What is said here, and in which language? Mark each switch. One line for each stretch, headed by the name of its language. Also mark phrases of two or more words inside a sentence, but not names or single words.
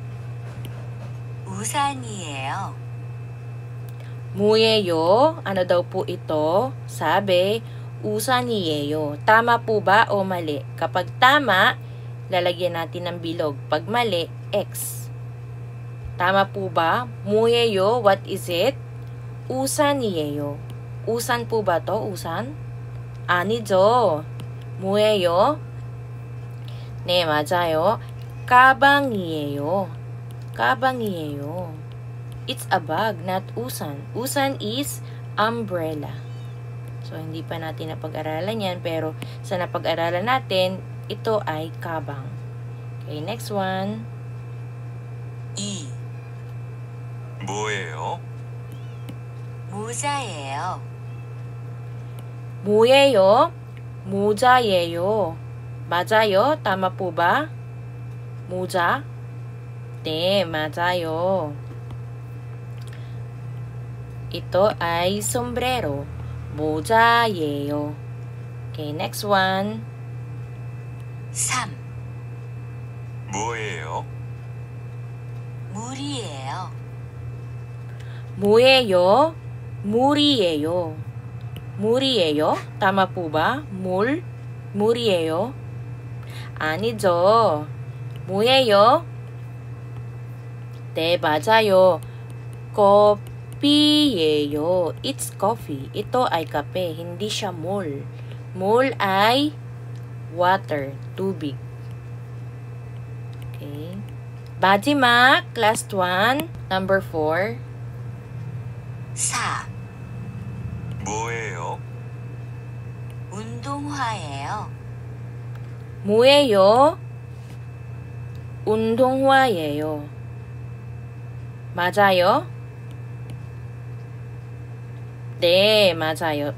Korean: 우산이에요. 뭐예요?
Filipino: Ano daw po ito? Sabi, 우산이에요. Tama po ba o mali? Kapag tama, lalagyan natin ng bilog. Pag mali, X. Tama po ba?
Korean: 뭐예요?
English: What is it?
Filipino: 우산이에요. 우산 po ba to?
Korean: 우산? 아니죠. 뭐예요? 네, 맞아요. 가방이에요. 가방이에요.
English: It's a bag, not 우산. 우산 is umbrella. So,
Filipino: hindi pa natin napag-aralan yan, pero sa napag-aralan natin, ito ay kabang.
English: Okay, next one. 2.
Korean: 뭐예요? 모자예요. 뭐예요? 모자예요. 맞아요?
Filipino: Tama po ba?
Korean: 모자? 네, 맞아요.
Filipino: Ito ay sombrero.
Korean: 모자예요.
English: Okay, next one. 3.
Korean: 뭐예요? 물이에요. 뭐예요? 물이에요. 물이에요?
Filipino: Tama po ba?
Korean: 물? 물이에요? 아니죠. 뭐예요? 네, 맞아요. 커피예요.
English: It's coffee.
Filipino: ito ay kape, hindi siya mol. Mol ay water, tubig.
Korean: Okay. 마지막,
English: last one, number 4. 4.
Korean: 뭐예요? 운동화예요. 뭐예요? 운동화예요. 맞아요? 네, 맞아요.